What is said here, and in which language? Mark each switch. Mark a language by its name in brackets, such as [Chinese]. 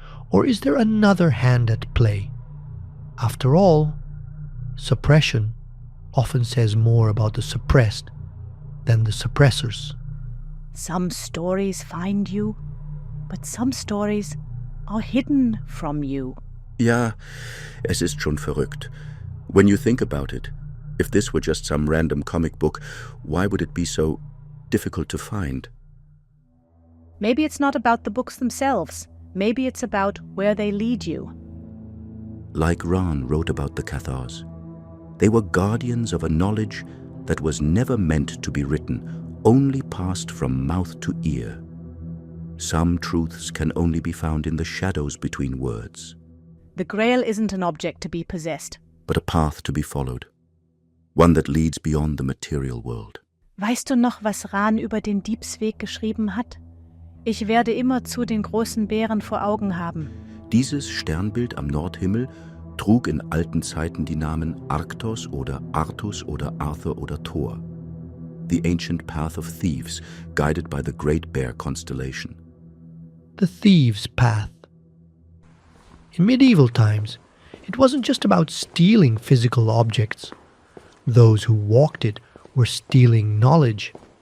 [English] Or is there another hand at play? After all, suppression often says more about the suppressed than the suppressors. Some stories find you, but some stories are hidden from you. [German] Ja, es ist schon verrückt. [English] When you think about it, if this were just some random comic book, why would it be so difficult to find? Maybe it's not about the books themselves. Maybe it's about where they lead you. Like Rahn wrote about the Cathars. They were guardians of a knowledge that was never meant to be written, only passed from mouth to ear. Some truths can only be found in the shadows between words. The Grail isn't an object to be possessed, but a path to be followed. One that leads beyond the material world. [German] Weißt du noch, was Rahn über den Diebsweg geschrieben hat? Ich werde immerzu den großen Bären vor Augen haben. Dieses Sternbild am Nordhimmel trug in alten Zeiten die Namen Arktos oder Artus oder Arthur oder Thor. [English] The ancient path of thieves, guided by the Great Bear constellation. The thieves' path. In medieval times, it wasn't just about stealing physical objects. Those who walked it were stealing knowledge.